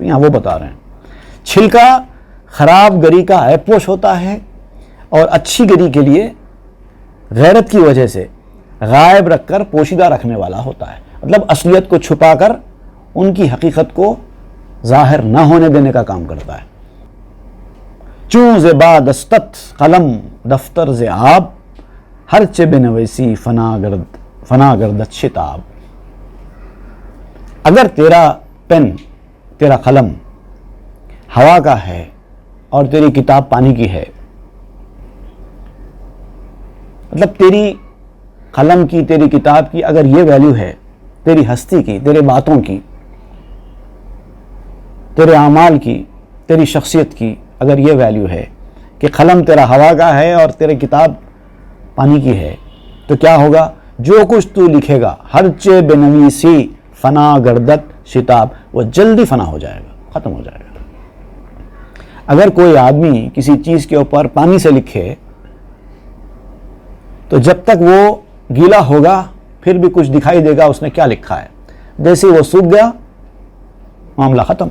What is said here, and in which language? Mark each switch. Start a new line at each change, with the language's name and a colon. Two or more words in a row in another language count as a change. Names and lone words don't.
Urdu: یہاں وہ بتا رہے ہیں چھلکا خراب گری کا عیب پوش ہوتا ہے، اور اچھی گری کے لیے غیرت کی وجہ سے غائب رکھ کر پوشیدہ رکھنے والا ہوتا ہے. مطلب اصلیت کو چھپا کر ان کی حقیقت کو ظاہر نہ ہونے دینے کا کام کرتا ہے.
Persian: چوں ز بادستت قلم دفتر ز آب، ہر چہ بنویسی فنا گردت شتاب.
Urdu: اگر تیرا پین، تیرا قلم ہوا کا ہے اور تیری کتاب پانی کی ہے، مطلب تیری قلم کی، تیری کتاب کی اگر یہ ویلیو ہے، تیری ہستی کی، تیرے باتوں کی، تیرے اعمال کی، تیری شخصیت کی اگر یہ ویلیو ہے کہ قلم تیرا ہوا کا ہے اور تیری کتاب پانی کی ہے، تو کیا ہوگا؟ جو کچھ تو لکھے گا
Persian: ہر چہ بنویسی فنا گردت شتاب،
Urdu: وہ جلدی فنا ہو جائے گا، ختم ہو جائے گا. اگر کوئی آدمی کسی چیز کے اوپر پانی سے لکھے تو جب تک وہ گیلا ہوگا پھر بھی کچھ دکھائی دے گا اس نے کیا لکھا ہے. جیسے وہ سوکھ گیا معاملہ ختم.